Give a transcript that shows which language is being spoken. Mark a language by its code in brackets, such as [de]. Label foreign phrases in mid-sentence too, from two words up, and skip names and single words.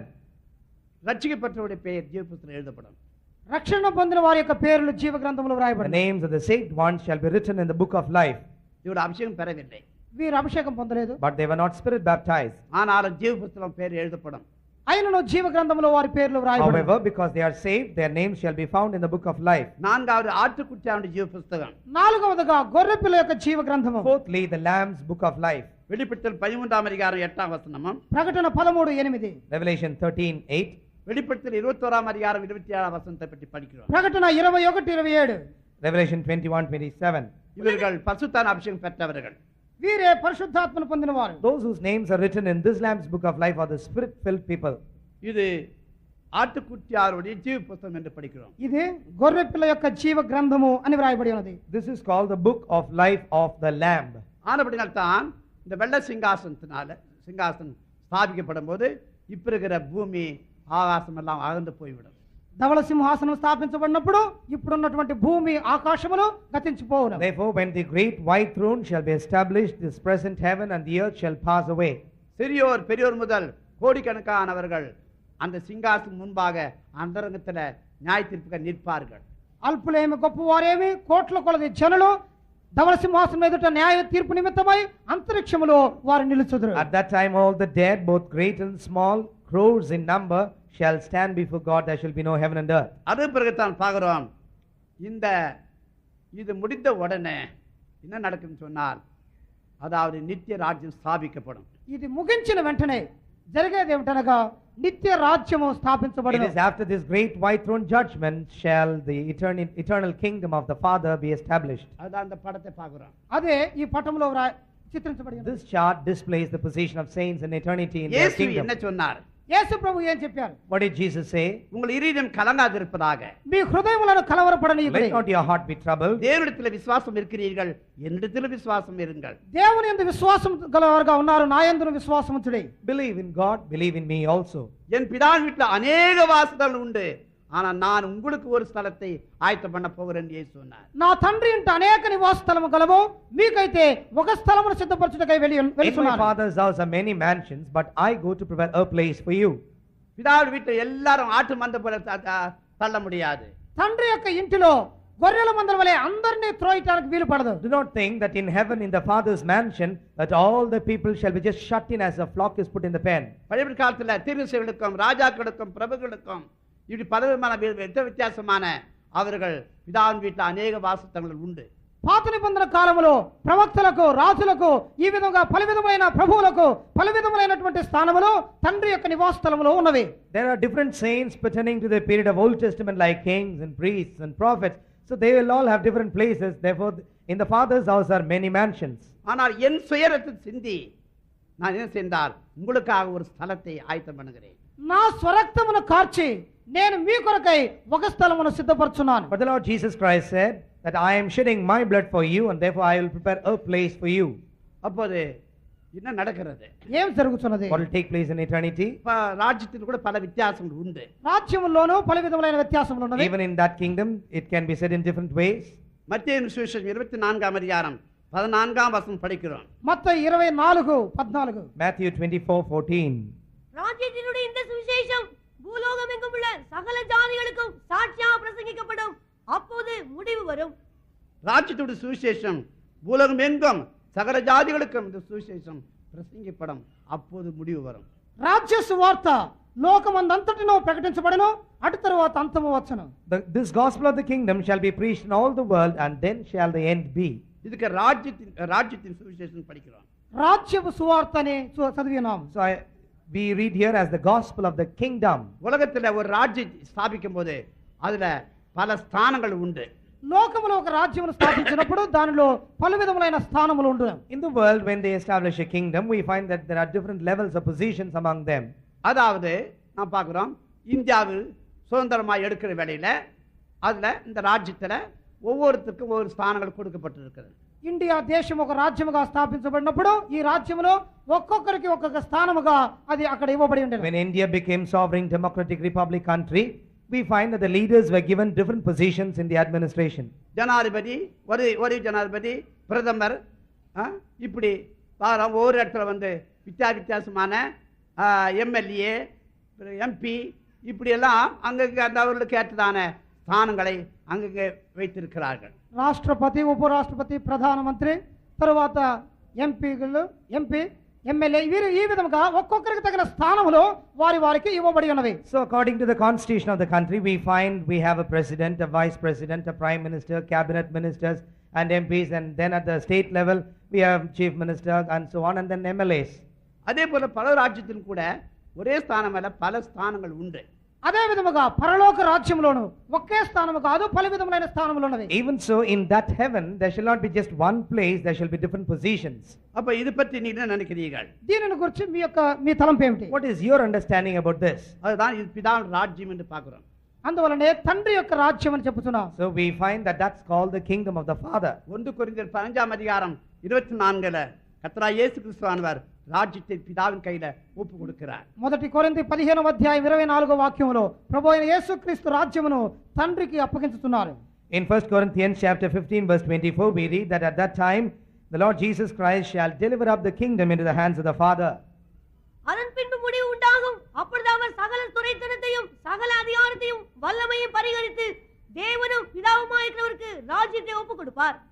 [ta] ரட்சிக்கப்பட்டவருடைய பெயர் ஜீவ புஸ்தகத்தில் எழுதப்படும். [te] రక్షణ పొందిన వారి యొక్క పేర్లు జీవ గ్రంథములో The వ్రాయబడి [en] names of the saved ones shall be written in the book of life. [ta] இவர் அபிஷேகம் பெறவில்லை, [te] వీరు అభిషేకం పొందలేదు, [en] But they were not spirit baptized. [ta] ஆனாலும் ஜீவ புஸ்தகம் பேர் எழுதப்படும். [te] అయినను జీవ గ్రంథములో వారి పేర్లు వ్రాయబడి [en] However, because they are saved, their names shall be found in the book of life. [ta] நான்காவது ஆட்டுக்குட்டியாவுடைய ஜீவ புஸ்தகம். [te] నాలుగవదిగా గొర్రెపిల్ల యొక్క జీవ గ్రంథము. [en] Fourthly, the Lamb's book of life. [ta] வெளிப்படுத்தல் 13ஆம் அதிகாரம் 8ஆம் வசனமும், [te] ప్రకటన 13:8, [en] Revelation 13:8. [ta] வெளிப்படுத்தல் 21ஆம் அதிகாரம் 27ஆம் வசனத்தை பற்றி படிக்கிறோம். [te] ప్రకటన 21:27. [en] Revelation 21:27. [ta] இவர்கள் பரிசுத்தான அபிஷேகம் பெற்றவர்கள். [te] వీరే పరిశుద్ధాత్మను పొందినవారు. [en] Those whose names are written in this Lamb's book of life are the spirit-filled people. [ta] இது ஆட்டுக்குட்டியாருடைய ஜீவ புஸ்தகம் என்று படிக்கிறோம். [te] ఇది గొర్రెపిల్ల యొక్క జీవ గ్రంథము అని వ్రాయబడి ఉన్నది. [en] This is called the book of life of the Lamb. [ta] ஆனபடினால்தான் இந்த வெள்ள சிங்காசனம் ஸ்தாபிக்கப்படும் போது இப்ப இருக்கிற பூமி ஆகாசம் எல்லாம் அகன்று போய்விடும். [te] ధవళ సింహాసనం స్థాపించబడినప్పుడు ఇప్పుడున్నటువంటి భూమి ఆకాశములు గతించిపోవును. [en] Therefore, when the great white throne shall be established, this present heaven and the earth shall pass away. [ta] சிறியோர் பெரியோர் முதல் கோடிக்கணக்கானவர்கள் அந்த சிங்காசனம் முன்பாக அந்தரங்கத்தில் நியாய தீர்ப்புக்கு நிற்பார்கள். [te] అల్పులేమి గొప్పవారేమి కోట్ల కొలది జనులు ధవళ సింహాసనం ఎదుట న్యాయ తీర్పు నిమిత్తమై అంతరిక్షములో వారు నిలుచుదురు. [en] At that time, all the dead, both great and small, crores in number, shall stand before God. There shall be no heaven and earth. [ta] அது பிறகுதான் பார்க்கிறோம், இது முடிந்த உடனே என்ன நடக்குன்னு சொன்னால், அதாவது நித்திய ராஜ்யம் ஸ்தாபிக்கப்படும். [te] ఇది ముగించిన వెంటనే జరిగేది ఏమిటనగా నిత్య రాజ్యము It స్థాపించబడును. [en] is after this great white throne judgment shall the eternal kingdom of the Father be established. [ta] அதுதான் அந்த படத்தை பார்க்கிறோம். [te] అదే ఈ పటములో చిత్రించబడి ఉన్నది. [en] This chart displays the position of saints in eternity in their இயேசு kingdom. [ta] என்ன சொன்னார்? [te] యేసు ప్రభు ఏం చెప్పారు? [en] What did Jesus say? [ta] உங்கள் இருதயம் கலங்காதிருப்பதாக, [te] మీ హృదయములను కలవరపడనీయుడి. [en] Let not your heart be troubled. [ta] தேவனிடத்தில் விசுவாசம் இருக்கிறீர்கள், என்னிடத்தில் விசுவாசம் இருங்கள். [te] దేవుని యందు విశ్వాసం గలవారుగా ఉన్నారు, నా యందును విశ్వాసముంచుడి. [en] Believe in God, believe in me also. [ta] என் பிதாவின் வீட்டில் அநேக வாசல்கள் உண்டு, ஆனா நான் உங்களுக்கு ஒரு ஸ்தலத்தை ஆயத்தம் பண்ண போகிறேன் என்று இயேசு சொன்னார். [te] నా తండ్రి ఇంట అనేక నివాస స్థలము గలవు, మీకైతే ఒక స్థలమును సిద్ధపరచుటకై [en] In my [te] వెళ్తున్నాను. [en] Father's house are many mansions, but I go to prepare a place for you. [ta] பிதாவின் வீட்டில் எல்லாரும் ஆட்டு மந்த போல தள்ள முடியாது. [te] తండ్రి యొక్క ఇంటిలో గొర్రెల మందల వలె అందరినీ త్రోయటానికి వీలు పడదు. [en] Do not think that in heaven, in the Father's mansion, that all the people shall be just shut in as a flock is put in the pen. [ta] பழைய காலத்தில் தீர்க்கதரிசிகளுக்கும் ராஜாக்களுக்கும் பிரபுக்களுக்கும் இப்படி பலவிதமான வித்தியாசமான அவர்கள் பிதாவின் வீட்டில் அநேக வாசஸ்தலங்கள் உண்டு. [te] పాత నిబంధన కాలములో ప్రవక్తలకు, రాజులకు, ఈ విధంగా పలు విధములైన ప్రభువులకు పలు విధములైనటువంటి స్థానములు తండ్రి యొక్క నివాస స్థలములో ఉన్నవి. [en] There are different saints pertaining to the period of Old Testament, like kings and priests and prophets. So they will all have different places. Therefore, in the Father's house are many mansions. [ta] ஆனால் என் சுயரத்தை சிந்தி நான் என்ன செய்தால் உங்களுக்காக ஒரு ஸ்தலத்தை ஆயத்தம் பண்ணுகிறேன். [te] నా స్వరక్తమును కార్చి నేను మీ కొరకై ఒక స్థలమును సిద్ధపరచున్నాను. [en] But the Lord Jesus Christ said that I am shedding my blood for you, and therefore I will prepare a place for you. [ta] அப்போது என்ன நடக்கிறது? [te] ఏం జరుగుతున్నది? [en] What will take place in eternity? [ta] இப்ப ராஜ்யத்தில் கூட பல வித்தியாசங்கள் உண்டு. [te] రాజ్యములోనూ పలు విధములైన వ్యత్యాసములు ఉన్నవి. [en] Even in that kingdom, it can be said in different ways. [ta] மத்தேயு சுவிசேஷம் 24ஆம் அதிகாரம் 14ஆம் வசனம் படிக்கிறோம். [te] మత్తయి 24:14. [en] Matthew 24:14. [ta] ராஜ்யத்தினுடைய இந்த சுவிசேஷம் பூலோகம் எங்கும் உள்ள சகல ஜாதிகளுக்கும் சாட்சியாக பிரசங்கிக்கப்படும். அப்போது முடிவு வரும். ராஜ்யத்துடைய சுவிசேஷம் பூலோகம் எங்கும் சகல ஜாதிகளுக்கும் இந்த சுவிசேஷம் பிரசங்கிக்கப்படும். அப்போது முடிவு வரும். [te] రాజ్య సువార్త లోకమందంతటిలో ప్రకటించబడును, అటు తరువాత అంతము వచ్చును. [en] This gospel of the kingdom shall be preached in all the world, and then shall the end be. [ta] இதுக்கு ராஜ்யத்தின் சுவிசேஷம் படிக்கிறோம். [te] రాజ్యపు సువార్త అని చదివినాం. [en] So we read here as the gospel of the kingdom. [ta] உலகத்துல ஒரு ராஜ்யத்தை ஸ்தாபிக்கும் போது அதுல பல ஸ்தானங்கள் உண்டு. [te] లోకములో ఒక రాజ్యమును స్థాపించినప్పుడు దానిలో పలు విధములైన స్థానములు ఉండును. [en] In the world, when they establish a kingdom, we find that there are different levels of positions among them. [ta] அதாவது நான் பார்க்கிறோம், இந்தியாவில் சுதந்திரமாக எடுக்கிற வேளையில அதுல இந்த ராஜ்யத்துல ஒவ்வொருத்தருக்கும் ஒவ்வொரு ஸ்தானங்கள் கொடுக்கப்பட்டிருக்கிறது. [te] ఇండియా దేశం ఒక రాజ్యముగా స్థాపించబడినప్పుడు ఈ రాజ్యములో ఒక్కొక్కరికి ఒక్కొక్క స్థానముగా అది అక్కడ ఇవ్వబడి ఉండేది. [en] When India became sovereign democratic republic country, we find that the leaders were given different positions in the administration. [ta] ஜனாதிபதி, ஒரு ஜனாதிபதி, பிரதமர், இப்படி ஒவ்வொரு இடத்துல வந்து வித்தியாசமான எம்எல்ஏ, எம்பி, இப்படி எல்லாம் அங்கங்கே அந்த அவர்களுக்கு ஏற்றதான ஸ்தானங்களை அங்கங்கே வைத்திருக்கிறார்கள். [te] రాష్ట్రపతి, ఉపరాష్ట్రపతి, ప్రధానమంత్రి, తరువాత ఎంపీ, ఎమ్మెల్యే, వీరు ఈ విధంగా ఒక్కొక్కరికి తగిన స్థానములో వారికి ఇవ్వబడి ఉన్నవి. [en] So according to the constitution of the country, we find we have a president, a vice president, a prime minister, cabinet ministers and MPs, and then at the state level we have chief minister and so on, and then MLAs. [ta] அதே போல பல ராஜ்யத்திலும் கூட ஒரே ஸ்தானம் அல்ல, பல ஸ்தானங்கள் உண்டு. [te] అదే విధముగా పరలోక రాజ్యములోను ఒకే స్థానము కాదు, పలు విధములైన స్థానములు ఉన్నవి. [en] Even so, in that heaven there shall not be just one place, there shall be different positions. [ta] அப்ப இது பற்றி நீங்க என்ன நினைக்கிறீர்கள்? [te] దీనిని గురించి మీ తలంపు ఏమిటి? [en] What is your understanding about this? [ta] அதுதான் இது பிதாவின் ராஜ்யம் என்று பார்க்கிறோம். [te] అందువలనే తండ్రి యొక్క రాజ్యం అని చెప్పుతున్నాం. [en] So we find that that's called the kingdom of the Father. [ta] 1 கொரிந்தியர் 15ஆம் அதிகாரம் 24ல கர்த்தராகிய இயேசு கிறிஸ்துவானவர் ராஜ்யத்தை பிதாவினி கைல ஒப்பு கொடுகுறாரு. [te] 1 కొరింథీ 15:24 ప్రభు అయిన యేసుక్రీస్తు రాజ్యమును తండ్రికి అప్పగించుతున్నారు. [en] In 1 Corinthians chapter 15:24 we read that at that time the Lord Jesus Christ shall deliver up the kingdom into the hands of the Father. [ta] அதன் பின்பு முடிவு உண்டாகும். அப்பொழுது அவர் சகல துரைத்தனத்தையும் சகல அதிகாரத்தையும் வல்லமையும் பரிகரித்து தேவனும் பிதாவுமாயிருக்கிறவருக்கு ராஜ்யத்தை ஒப்பு கொடுப்பார்.